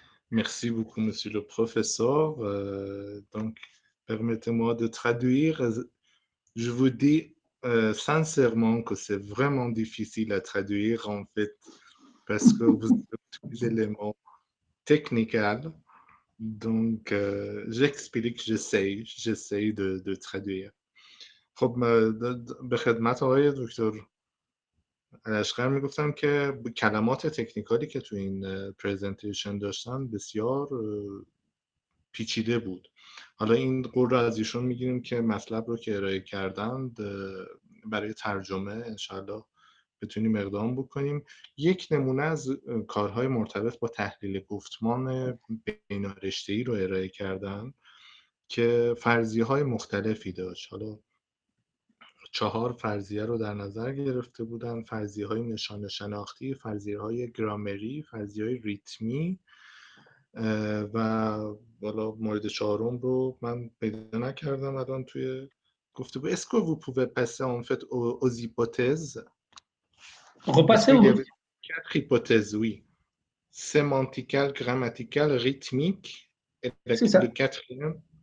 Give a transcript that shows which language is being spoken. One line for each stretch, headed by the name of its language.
French: Merci beaucoup, monsieur le professeur. Donc, permettez-moi de traduire. Je vous dis sincèrement que c'est vraiment difficile à traduire en fait, parce que vous avez tous les éléments techniques. Donc, j'explique, j'essaye de traduire.
Persian: خب به خدمت آقای دکتر لشکر میگفتم که کلمات تکنیکالی که تو این پریزنتیشن داشتن بسیار پیچیده بود. حالا این قول رو از ایشون میگیریم که مطلب رو که ارائه کردند برای ترجمه انشاءالله بتونیم اقدام بکنیم. یک نمونه از کارهای مرتبط با تحلیل گفتمان بینارشته‌ای رو ارائه کردن که فرضیه های مختلفی داشت. حالا 4 فرضیه رو در نظر گرفته بودن: فرضیه های نشان شناختی، فرضیه های گرامری، فرضیه های ریتمی و بالا مورد 4م رو من پیدا نکردم الان توی گفتگو.
French: Est-ce que vous pouvez passer en fait aux hypothèses? Parce qu'il y avait 4 hypothèses, oui. Sémanticale, grammaticale, rythmique et le 4e.